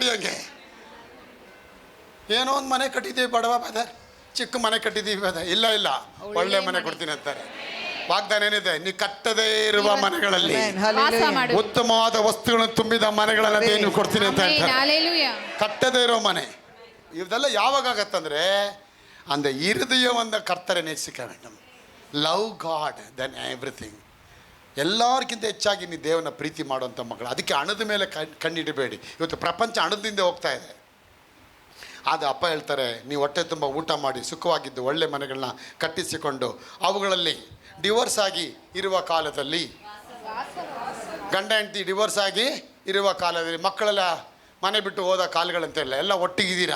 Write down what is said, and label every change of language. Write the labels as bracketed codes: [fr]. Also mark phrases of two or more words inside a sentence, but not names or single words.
[kn] ಹಂಗೆ ಏನೋ ಒಂದು ಮನೆ ಕಟ್ಟಿದ್ದೀವಿ ಬಡವ ಬದ, ಚಿಕ್ಕ ಮನೆ ಕಟ್ಟಿದ್ದೀವಿ ಬದ, ಇಲ್ಲ ಇಲ್ಲ ಒಳ್ಳೆ ಮನೆ ಕೊಡ್ತೀನಿ ಅಂತಾರೆ. ವಾಗ್ದಾನ ಏನಿದೆ? ನೀ ಕಟ್ಟದೇ ಇರುವ ಮನೆಗಳಲ್ಲಿ ಆಮೆನ್. ವಾಸ ಹಾಲೆಲೂಯಾ. ಮಾಡು. ಉತ್ತಮವಾದ ವಸ್ತುಗಳನ್ನು ತುಂಬಿದ ಮನೆಗಳನ್ನ ನೀವು ಕೊಡ್ತೀನಿ ಅಂತ ಆಮೆನ್. ಹೇಳ್ತಾರೆ. ಹಾಲೆಲೂಯಾ. ಕಟ್ಟದೇ ಇರೋ ಮನೆ. ಇದೆಲ್ಲ ಯಾವಾಗ ಆಗತ್ತಂದ್ರೆ, [ta] அந்த இருதயம் அந்த கர்த்தரை நேசிக்க வேண்டும். [en] Love God then everything. [kn] ಎಲ್ಲರಿಗಿಂತ ಹೆಚ್ಚಾಗಿ ನೀವು ದೇವನ ಪ್ರೀತಿ ಮಾಡುವಂಥ ಮಕ್ಕಳು. ಅದಕ್ಕೆ ಹಣದ ಮೇಲೆ ಕಣ್ಣಿಡಬೇಡಿ. ಇವತ್ತು ಪ್ರಪಂಚ ಹಣದಿಂದ ಹೋಗ್ತಾ ಇದೆ. ಅದು ಅಪ್ಪ ಹೇಳ್ತಾರೆ, ನೀವು ಹೊಟ್ಟೆ ತುಂಬ ಊಟ ಮಾಡಿ ಸುಖವಾಗಿದ್ದು ಒಳ್ಳೆ ಮನೆಗಳನ್ನ ಕಟ್ಟಿಸಿಕೊಂಡು ಅವುಗಳಲ್ಲಿ ಡಿವೋರ್ಸ್ ಆಗಿ ಇರುವ ಕಾಲದಲ್ಲಿ, ಗಂಡ ಹೆಂಡತಿ ಡಿವೋರ್ಸ್ ಆಗಿ ಇರುವ ಕಾಲದಲ್ಲಿ, ಮಕ್ಕಳೆಲ್ಲ ಮನೆ ಬಿಟ್ಟು ಹೋದ ಕಾಲಗಳಂತೆಲ್ಲ ಎಲ್ಲ ಒಟ್ಟಿಗಿದ್ದೀರಾ?